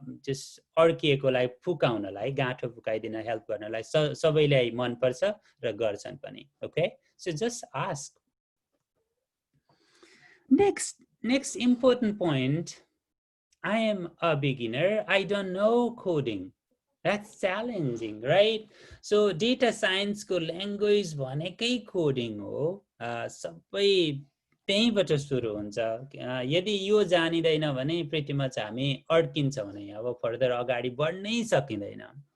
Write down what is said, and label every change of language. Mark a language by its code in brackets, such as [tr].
[ne] Just अड्किएकोलाई फुकाउनलाई गाँठो फुकाइदिन help गर्नलाई सबैलाई मन पर्छ र गर्छन् पनि okay so just ask [en] Next important point, I am a beginner, I don't know coding. That's challenging, right? [ne] So data science ko language भनेकै coding हो सबै त्यहीबाट सुरु हुन्छ यदि यो जानिदैन भने pretty much हामी अड्किन्छौँ नै अब फर्दर अगाडि बढ्नै सकिँदैन